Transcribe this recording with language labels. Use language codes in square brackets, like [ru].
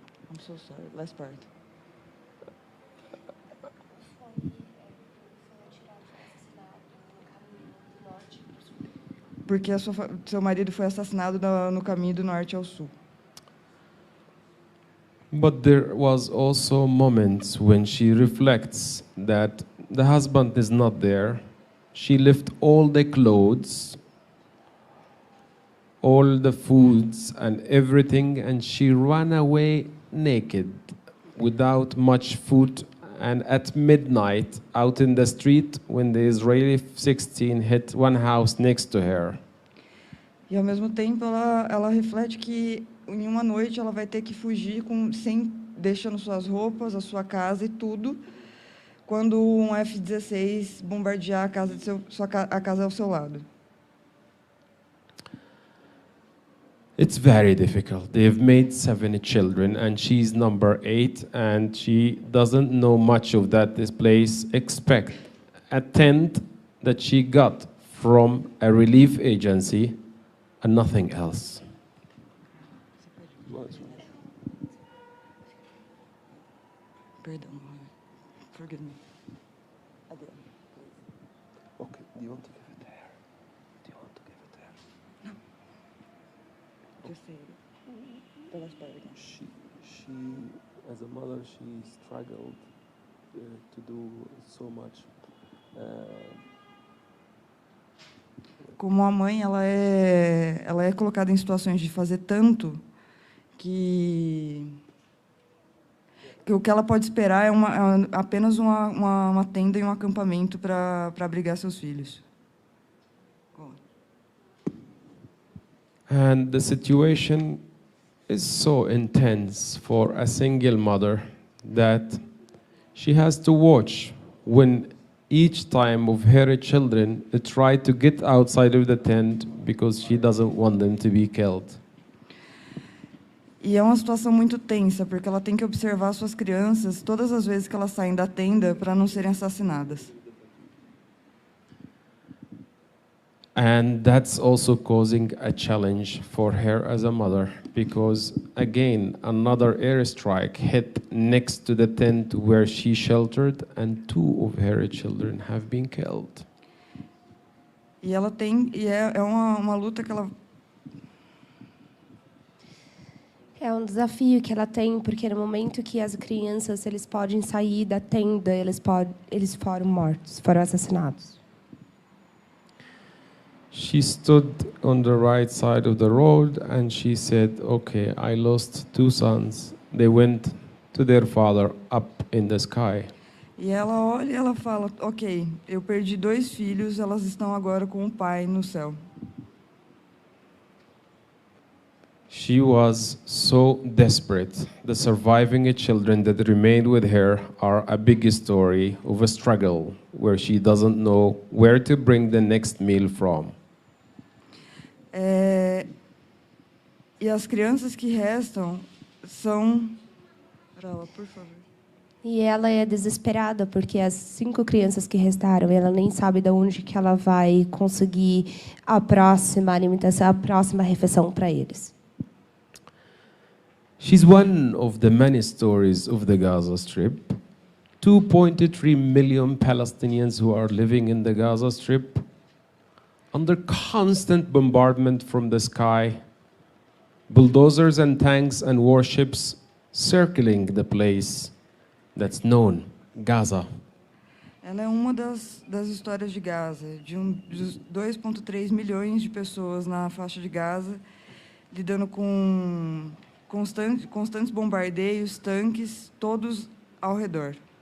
[en] I'm so sorry, last part. [pt] Porque seu marido foi assassinado no caminho do norte ao sul. [en] But there was also moments when she reflects that the husband is not there. She left all the clothes all the foods and everything, and she ran away naked without much food. And at midnight, out in the street, when the Israeli F-16 hit one house next to her. [pt] E ao mesmo tempo ela reflete que em uma noite ela vai ter que fugir sem deixando suas roupas, a sua casa e tudo, quando um F-16 bombardear a casa ao seu lado. [en] It's very difficult. They've made 7 children, and she's number 8, and she doesn't know much of this place, except a tent that she got from a relief agency and nothing else. [pt] Perdão, [en] forgive me. Okay, do you want to give it there? Do you want to give it there? Just say the last part again. She, as a mother, she struggled to do so much. [pt] Como a mãe, ela é colocada em situações de fazer tanto que o que ela pode esperar é apenas uma tenda e um acampamento para abrigar seus filhos. [en] And the situation is so intense for a single mother that she has to watch when each time of her children try to get outside of the tent because she doesn't want them to be killed. [pt] E é uma situação muito tensa, porque ela tem que observar suas crianças todas as vezes que elas saem da tenda para não serem assassinadas. [en] And that's also causing a challenge for her as a mother, because again, another airstrike hit next to the tent where she sheltered, and 2 of her children have been killed. [pt] E ela tem, é uma luta que ela... É um desafio que ela tem, porque no momento que as crianças eles podem sair da tenda, eles foram mortos, foram assassinados. [en] She stood on the right side of the road and she said, okay, I lost 2 sons. They went to their father up in the sky. [pt] E ela olha e ela fala, ok, eu perdi 2 filhos, elas estão agora com o pai no céu. [en] She was so desperate. The surviving children that remained with her are a big story of a struggle where she doesn't know where to bring the next meal from. [pt] E as crianças que restam são... Ela, por favor. E ela é desesperada, porque as 5 crianças que restaram, ela nem sabe de onde que ela vai conseguir a próxima alimentação, a próxima refeição para eles. [en] She's one of the many stories of the Gaza Strip. 2.3 million Palestinians who are living in the Gaza Strip under constant bombardment from the sky, bulldozers and tanks and warships circling the place that's known, Gaza. [pt] Ela é uma das histórias de Gaza, de 2,3 milhões de pessoas na faixa de Gaza, lidando com constantes bombardeios, tanques, todos ao redor.